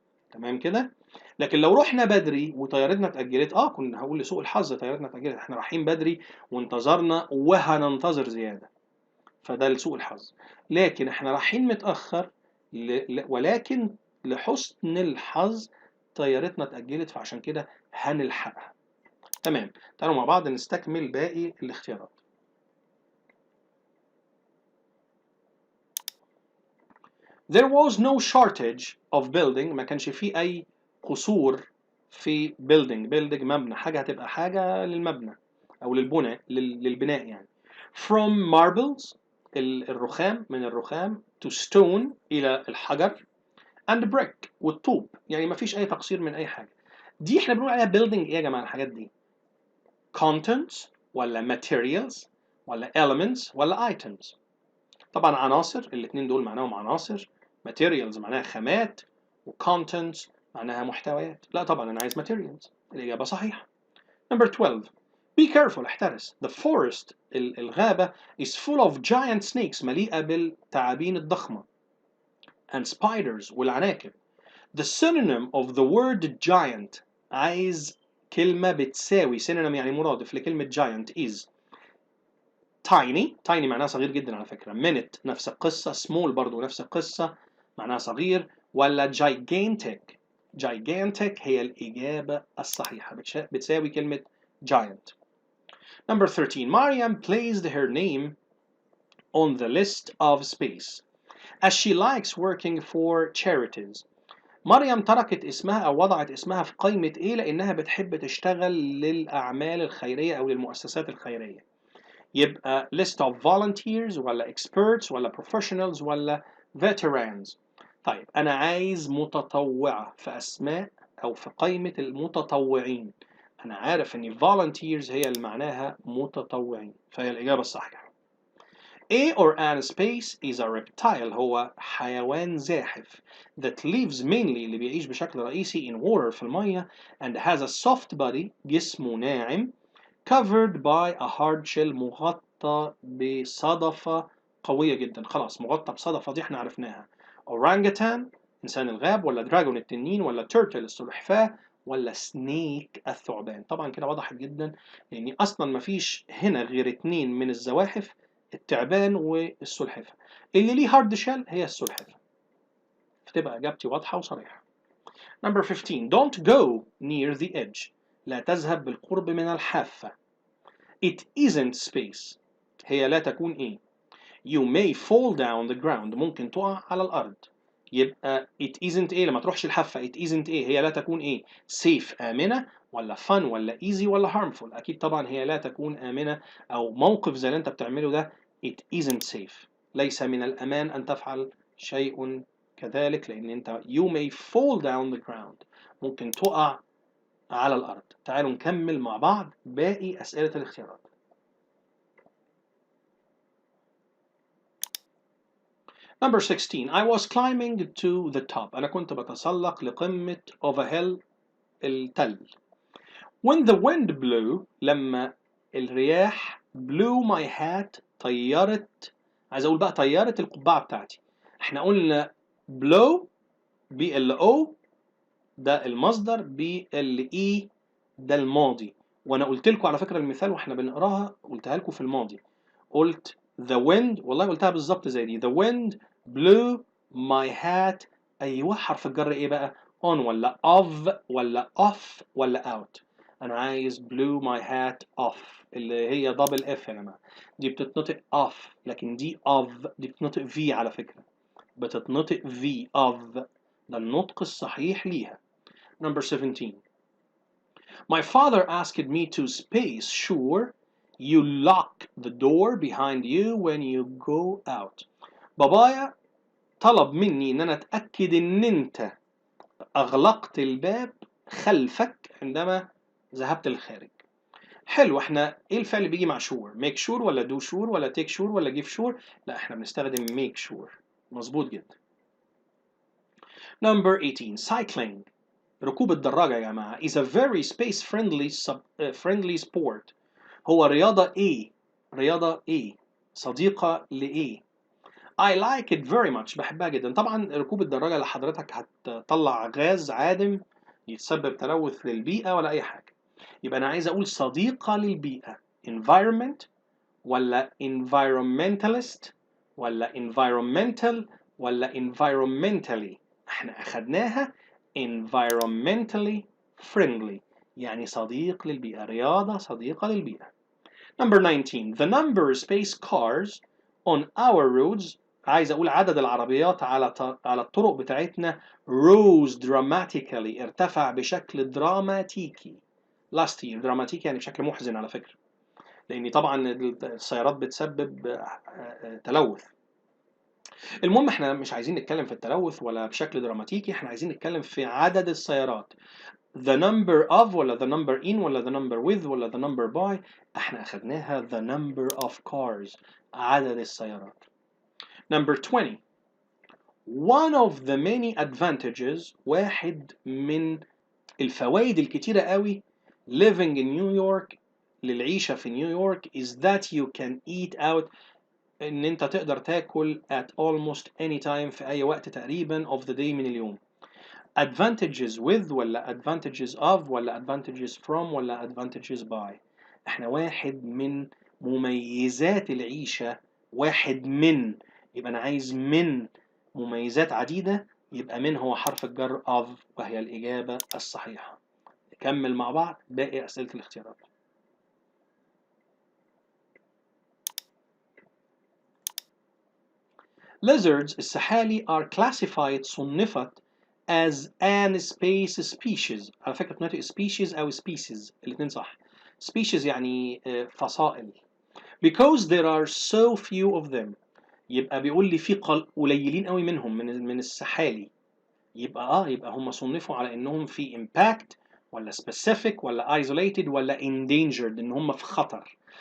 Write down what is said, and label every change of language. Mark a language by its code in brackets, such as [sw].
[ar] تمام كده؟ لكن لو رحنا بدري وطيارتنا اتأجلت كنا هقول لسوء الحظ طيارتنا اتأجلت، احنا رايحين بدري وانتظرنا وهننتظر زيادة، فده لسوء الحظ. لكن احنا رايحين متأخر ولكن لحسن الحظ طيارتنا اتأجلت، فعشان كده هنلحقها. تمام، تعالوا مع بعض نستكمل باقي الاختيارات. [en] There was no shortage of building. [ar] ما كانش فيه أي قصور في building مبنى، حاجة هتبقى حاجة للمبنى أو للبناء يعني. [en] From marbles [ar] الرخام، من الرخام [en] to stone [ar] إلى الحجر [en] and brick [ar] والطوب، يعني ما فيش أي تقصير من أي حاجة. دي احنا بنقول عليها building إيه يا جماعة الحاجات دي؟ contents ولا materials ولا elements ولا items؟ طبعا عناصر، الاثنين دول معناهم عناصر، materials معناها خامات، وcontents معناها محتويات. لا طبعا انا عايز materials، الاجابه صحيحه. [en] Number 12. Be careful [ar] احترس. [en] The forest الغابه is full of giant snakes [ar] مليئه بالتعابين الضخمه [en] and spiders [ar] والعناكب. [en] The synonym of the word giant [ar] عايز كلمه بتساوي synonym يعني مرادف لكلمه [en] giant is tiny [ar] معناها صغير جدا على فكرة. minute نفس القصة. small برضو نفس القصة معناها صغير. ولا gigantic هي الإجابة الصحيحة، بتساوي كلمة giant. [en] Number 13. Mariam placed her name on the list of space as she likes working for charities. [ar] مريم تركت اسمها أو وضعت اسمها في قائمة إيه؟ لأنها بتحب تشتغل للأعمال الخيرية أو للمؤسسات الخيرية. يبقى list of volunteers ولا experts ولا professionals ولا veterans. طيب أنا عايز متطوعة في أسماء أو في قائمة المتطوعين. أنا عارف إن volunteers هي اللي معناها متطوعين، فهي الإجابة الصحيحة. [en] A or an space is a reptile [ar] هو حيوان زاحف [en] that lives mainly [ar] اللي بيعيش بشكل رئيسي [en] in water [ar] في المية [en] and has a soft body [ar] جسمه ناعم [en] covered by a hard shell [ar] مغطى بصدفة قوية جدا. خلاص مغطى بصدفة دي احنا عرفناها. orangutan إنسان الغاب، ولا دراجون التنين، ولا turtle السلحفاة، ولا سنيك الثعبان؟ طبعا كده وضحت جدا، لأن أصلا مفيش هنا غير اتنين من الزواحف، التعبان والسلحفة. اللي ليه هارد شell هي السلحفة، فتبقى إجابتي واضحة وصريحة. [en] Number 15. Don't go near the edge. [ar] لا تذهب بالقرب من الحافة. [en] It isn't space. [ar] هي لا تكون إيه؟ [en] You may fall down the ground. [ar] ممكن تقع على الأرض. يبقى it isn't إيه لما تروحش الحافة؟ it isn't إيه؟ هي لا تكون إيه؟ safe آمنة ولا fun ولا easy ولا harmful؟ أكيد طبعا هي لا تكون آمنة، أو موقف زي اللي أنت بتعمله ده [en] it isn't safe. [ar] ليس من الأمان أن تفعل شيء كذلك، لأن أنت [en] you may fall down the ground. [ar] ممكن تقع على الأرض. تعالوا نكمل مع بعض باقي أسئلة الاختيارات. [en] Number 16. I was climbing to the top. [ar] أنا كنت بتسلق لقمة [en] of a hill، [ar] التل. [en] When the wind blew، [ar] لما الرياح [en] blew my hat، [ar] طيرت، عايز أقول بقى طيرت القبعة بتاعتي. احنا قلنا blow BLO ده المصدر، BLE ده الماضي. وانا قلت لكم على فكرة المثال واحنا بنقراها، قلتها لكم في الماضي. قلت the wind، والله قلتها بالظبط زي دي. [en] the wind blew my hat. [ar] ايوه حرف الجر ايه بقى؟ on ولا of ولا off ولا out؟ انا عايز [en] blew my hat off، [ar] اللي هي دبل اف يا جماعه. دي بتتنطق off، لكن دي of دي بتتنطق v على فكره، بتتنطق v of، ده النطق الصحيح ليها. [en] Number 17. My father asked me to space sure you lock the door behind you when you go out. [ar] بابايا طلب مني ان انا اتاكد ان انت اغلقت الباب خلفك عندما ذهبت للخارج. حلو، احنا ايه الفعل اللي بيجي مع sure؟ make sure ولا do sure ولا take sure ولا give sure؟ لا احنا بنستخدم make sure. مظبوط جدا. Number 18. [en] Cycling، [ar] ركوب الدراجة يا جماعة [en] is a very space friendly sport. [ar] هو رياضة ايه؟ رياضة ايه؟ صديقة لايه؟ [en] I like it very much. [ar] بحبها جدا. طبعا ركوب الدراجة اللي حضرتك هتطلع غاز عادم يتسبب تلوث للبيئة ولا أي حاجة. يبقى أنا عايز أقول صديقة للبيئة. environment ولا environmentalist ولا environmental ولا environmentally؟ احنا أخدناها [en] environmentally friendly، [ar] يعني صديق للبيئة، رياضة صديقة للبيئة. [en] Number 19. The number space cars on our roads، [ar] عايز أقول عدد العربيات على الطرق بتاعتنا [en] rose dramatically، [ar] ارتفع بشكل دراماتيكي. last year، دراماتيكي يعني بشكل محزن على فكرة، لأن طبعا السيارات بتسبب تلوث. المهم احنا مش عايزين نتكلم في التلوث ولا بشكل دراماتيكي، احنا عايزين نتكلم في عدد السيارات. [en] the number of ولا the number in ولا the number with ولا the number by؟ [ar] احنا اخدناها [en] the number of cars، [ar] عدد السيارات. [en] Number 20. One of the many advantages، [ar] واحد من الفوائد الكتيرة قوي [en] living in New York، [ar] للعيشة في نيويورك [en] is that you can eat out، [ar] ان انت تقدر تاكل [en] at almost any time، [ar] في اي وقت تقريبا [en] of the day [ar] من اليوم. advantages with ولا advantages of ولا advantages from ولا advantages by؟ احنا واحد من مميزات العيشة، واحد من، يبقى انا عايز من مميزات عديدة، يبقى من هو حرف الجر of، وهي الإجابة الصحيحة. نكمل مع بعض باقي أسئلة الاختيارات. [en] Lizards، السحالي are classified، [ar] صنفت [en] as an space species. [ar] على فكرة بنطق species أو species الاتنين صح. species يعني فصائل. [en] because there are so few of them، [ar] يبقى بيقول لي في قليلين قوي منهم من السحالي، يبقى هم صنفوا على انهم في impact ولا specific ولا isolated ولا endangered، ان هم في خطر.